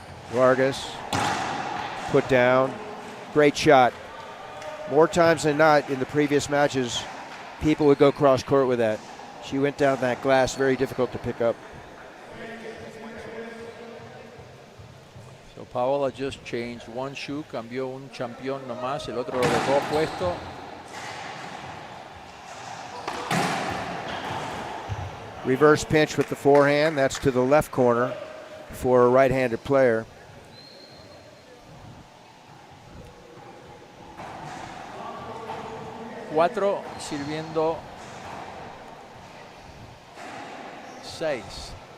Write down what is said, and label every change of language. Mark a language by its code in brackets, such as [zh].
[en] Vargas put down. Great shot. More times than not in the previous matches, people would go cross court with that. She went down that glass, very difficult to pick up. So Paola just changed one shoe, [es] cambió un campeón nomás, el otro lo dejó puesto. [en] Reverse pinch with the forehand. That's to the left corner for a right-handed player. [es] Cuatro sirviendo 6.